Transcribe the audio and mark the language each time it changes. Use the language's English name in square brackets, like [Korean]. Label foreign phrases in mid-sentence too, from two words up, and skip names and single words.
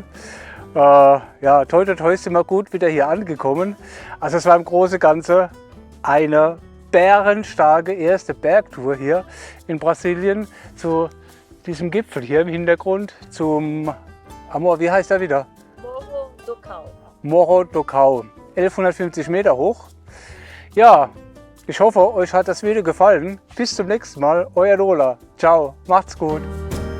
[German] Ja, toi toi toi sind wir gut wieder hier angekommen. Also es war im Großen und Ganzen eine bärenstarke erste Bergtour hier in Brasilien zu diesem Gipfel hier im Hintergrund, zum Amor, wie heißt er wieder? [Portuguese] Morro do Cão. Morro do Cão, [German] 1150 Meter hoch. Ja, ich hoffe, euch hat das Video gefallen. Bis zum nächsten Mal, euer Lola. Ciao, macht's gut.